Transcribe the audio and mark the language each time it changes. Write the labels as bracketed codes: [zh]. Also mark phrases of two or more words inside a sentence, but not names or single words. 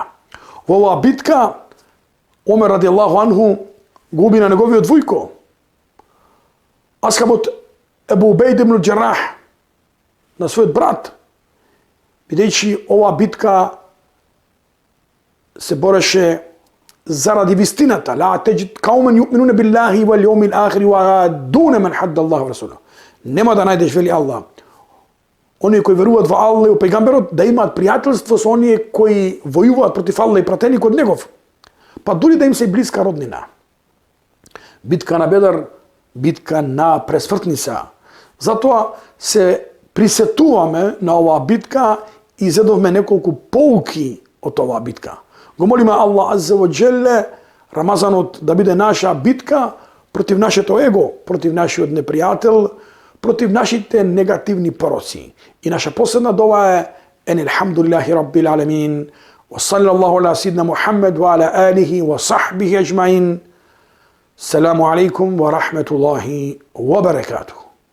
[mk] Во оваа битка Омер [ar] رضي الله عنه [mk] го уби на неговиот војко асхабот Ебу Убейд ибн Џеррах, на својот брат, бидејќи оваа битка се бореше заради вистината. [ar] لا تجد قوما يؤمنون بالله واليوم الآخر يوادون من حاد الله ورسوله. [mk] Нема да најдеш, вели Аллах, оние кои веруваат во Аллах и пејгамберот, да имаат пријателство со оние кои војуваат против Аллах и пратеник од негов, па дури да им се блиска роднина. Битка на Бедар, битка на пресвртница. Затоа се присетуваме на оваа битка и зедовме неколку поуки од оваа битка. Го молиме Аллах [ar] عز وجل [mk] Рамазанот да биде наша битка против нашето его, против нашиот непријател, против нашите негативни пороци. И наша последна дова е [ar] الحمد لله رب العالمين وصلى الله على سيدنا محمد وعلى آله وصحبه أجمعين. السلام عليكم ورحمة الله وبركاته.